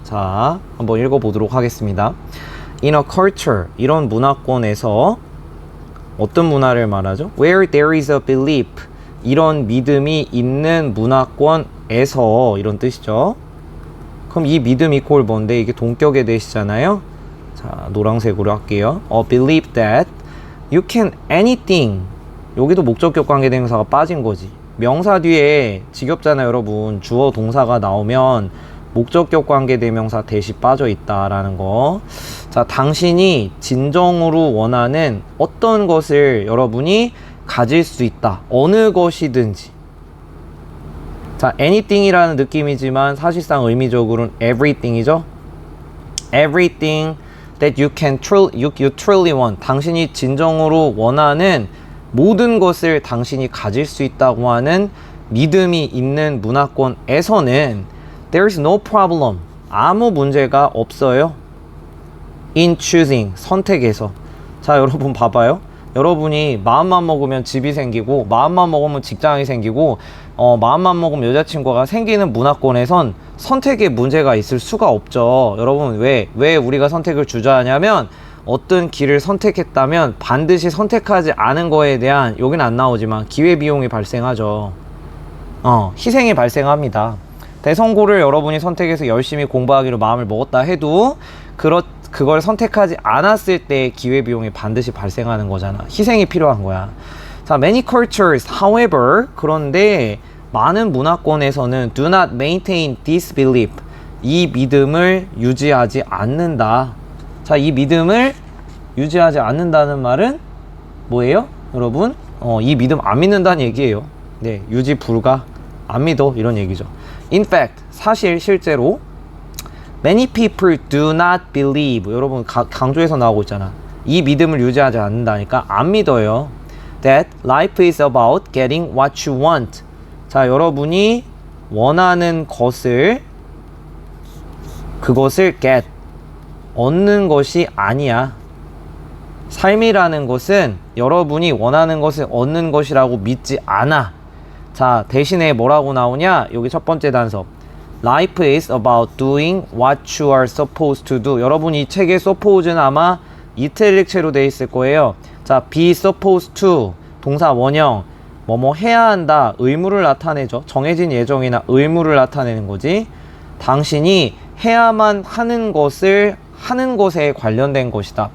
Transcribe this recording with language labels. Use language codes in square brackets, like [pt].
[ko] 자, 한번 읽어보도록 하겠습니다. [en] In a culture, [ko] 이런 문화권에서 어떤 문화를 말하죠? [en] Where there is a belief, [ko] 이런 믿음이 있는 문화권에서, 이런 뜻이죠. 그럼 이 믿음 이퀄 뭔데? 이게 동격의 대시잖아요. 자, 노란색으로 할게요. [en] A belief that you can anything. [ko] 여기도 목적격 관계대명사가 빠진 거지. 명사 뒤에 직역잖아요, 여러분. 주어 동사가 나오면 목적격 관계대명사 대시 빠져 있다라는 거. 자, 당신이 진정으로 원하는 어떤 것을 여러분이 가질 수 있다. 어느 것이든지. 자, anything이라는 느낌이지만 사실상 의미적으로는 everything이죠. [en] Everything that you truly want. [ko] 당신이 진정으로 원하는 모든 것을 당신이 가질 수 있다고 하는 믿음이 있는 문화권에서는 [en] there's no problem. [ko] 아무 문제가 없어요. [en] in choosing. [ko] 선택에서. 자, 여러분 봐봐요. 여러분이 마음만 먹으면 집이 생기고 마음만 먹으면 직장이 생기고 마음만 먹으면 여자친구가 생기는 문화권에선 선택에 문제가 있을 수가 없죠. 여러분 왜 우리가 선택을 주저하냐면 어떤 길을 선택했다면 반드시 선택하지 않은 거에 대한 여기는 안 나오지만 기회비용이 발생하죠. 희생이 발생합니다. 대성고를 여러분이 선택해서 열심히 공부하기로 마음을 먹었다 해도 그걸 선택하지 않았을 때 기회비용이 반드시 발생하는 거잖아. 희생이 필요한 거야. [en] 자, many cultures, however, [ko] 그런데 많은 문화권에서는 [en] do not maintain this belief. [ko] 이 믿음을 유지하지 않는다. 자, 이 믿음을 유지하지 않는다는 말은 뭐예요? 여러분, 이 믿음 안 믿는다는 얘기예요. 네, 유지 불가, 안 믿어, 이런 얘기죠. [en] In fact, [ko] 사실 실제로 [en] many people do not believe. [ko] 여러분 강조해서 나오고 있잖아. 이 믿음을 유지하지 않는다니까 안 믿어요. [en] That life is about getting what you want. [ko] 자, 여러분이 원하는 그것을 get, 얻는 것이 아니야. 삶이라는 것은 여러분이 원하는 것을 얻는 것이라고 믿지 않아. 자, 대신에 뭐라고 나오냐? 여기 첫 번째 단서. [en] Life is about doing what you are supposed to do. [ko] 여러분 이 책의 suppose는 아마 이탈릭체로 되어 있을 거예요. 자, be supposed to, 동사 원형, 뭐뭐 해야 한다, 의무를 나타내죠. 정해진 예정이나 의무를 나타내는 거지. 당신이 해야만 하는 것을 하는 것에 관련된 것이다.